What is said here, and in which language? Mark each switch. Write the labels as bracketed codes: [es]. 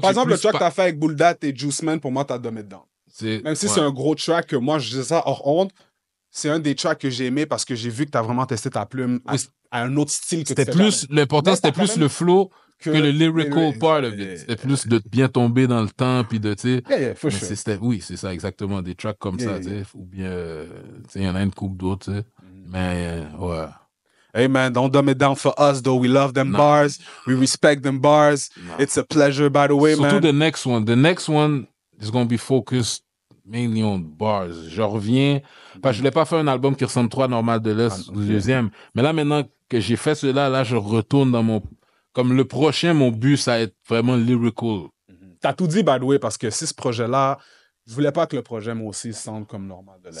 [fr] Par exemple, le track que t'as fait avec Buldat et Juice Man, pour moi, t'as [en] dumb it down. [fr] Même si c'est un gros track, que moi, je disais ça hors honte, c'est un des tracks que j'ai aimé parce que j'ai vu que t'as vraiment testé ta plume à un autre style que c'était plus l'important, c'était plus le flow que le [en] lyrical part of it. [fr] C'était plus de bien tomber dans le temps, puis de, tu sais... Oui, c'est ça, exactement. Des tracks comme ça, tu sais. Ou bien, tu sais, il y en a une couple d'autres, tu sais. Mais, ouais. [en] Hey man, don't dumb it down for us, though. We love them bars. We respect them bars. It's a pleasure, by the way, man. [fr] Surtout [en] the next one. The next one is going to be focused mainly on bars. [fr] Je reviens, parce que je voulais pas faire un album qui ressemble trop à Normal de l'Est, le deuxième. Mais là, maintenant que j'ai fait cela, là, je retourne dans mon... Comme le prochain, mon but, ça va être vraiment lyrical. T'as tout dit, [en] by the way, [fr] parce que si ce projet-là, je voulais pas que le projet, moi aussi, semble comme Normal de l'Est.